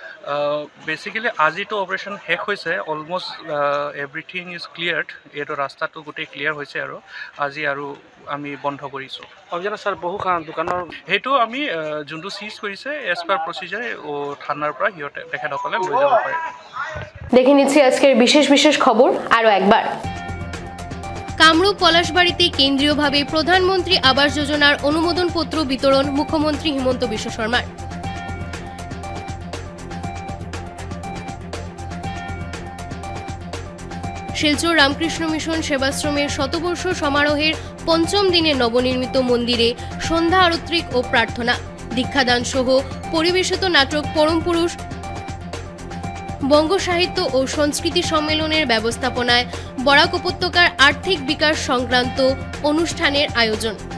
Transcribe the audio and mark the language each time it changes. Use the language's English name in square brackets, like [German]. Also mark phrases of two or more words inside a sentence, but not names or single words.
[Assamese] বেচিকেলি আজিতো অপাৰেশ্যন শেষ হৈছে, [English] almost everything is cleared. [Assamese] এইটো ৰাস্তাটো গোটেই ক্লিয়াৰ হৈছে আৰু আজি আৰু আমি বন্ধ কৰিছোঁ। অভিযানত স্যাৰ বহু দোকানৰ সেইটো আমি যোনটো চিজ কৰিছে [English] as per procedure [Assamese] থানাৰ পৰা সিহঁতে তেখেতসকলে লৈ যাব পাৰে। [Bangla] দেখে নিচ্ছি আজকের বিশেষ বিশেষ খবর আরও একবার। কামরূপ পলাশবাড়িতে কেন্দ্রীয়ভাবে প্রধানমন্ত্রী আবাস যোজনার অনুমোদনপত্র বিতরণ মুখ্যমন্ত্রী হিমন্ত বিশ্ব শর্মার। শিলচর রামকৃষ্ণ মিশন সেবাশ্রমের শতবর্ষ সমারোহের পঞ্চম দিনে নবনির্মিত মন্দিরে সন্ধ্যা আরত্রিক ও প্রার্থনা, দীক্ষাদান সহ পরিবেশিত নাটক পরম পুরুষ বঙ্গ সাহিত্য ও সংস্কৃতি সম্মেলনের ব্যবস্থাপনায় বরাক উপত্যকার আর্থিক বিকাশ সংক্রান্ত অনুষ্ঠানের আয়োজন।